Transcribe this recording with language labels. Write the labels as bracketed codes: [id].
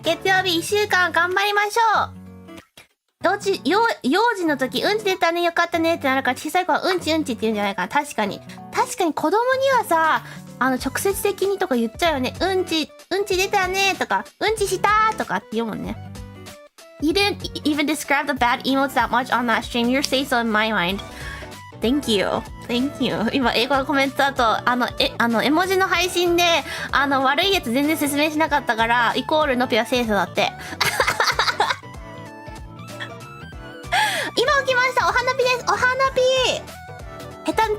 [ja] 月曜日1週間頑張りましょう。幼児の時、うんち出たね、よかったねってなるから、小さい子はうんちって言うんじゃないかな。確かに子供にはさ、直接的にとか言っちゃうよね。うんち出たねとか、うんちしたとかって言うもんね。 [en] You didn't even describe the bad emotes that much on that stream. Your say so in my mind. Thank you. [ja] 今、英語のコメントだと、絵文字の配信で、悪いやつ全然説明しなかったから、イコールのぴは清楚だって。今起きました。お花火です。お花火。